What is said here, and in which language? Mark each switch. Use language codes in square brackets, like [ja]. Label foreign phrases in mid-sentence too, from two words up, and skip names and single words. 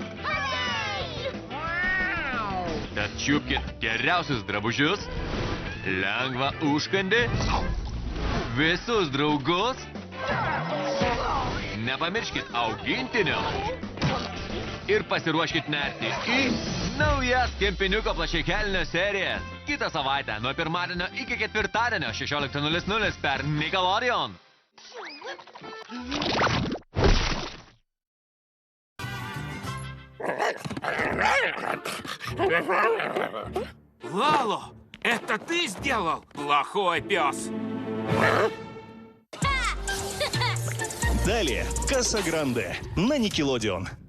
[lt] Tad čiupkit geriausius drabužius, lengvą užkandį, visus draugus, nepamirškit augintinio ir pasiruoškit nerti į naujas Kempiniuko plačiakelnio serijas. Kitą savaitę nuo pirmadienio iki ketvirtadienio 16:00 per Nickelodeon. [ru] Лало, это ты сделал, плохой пес? Далее Касса Гранде на Nickelodeon.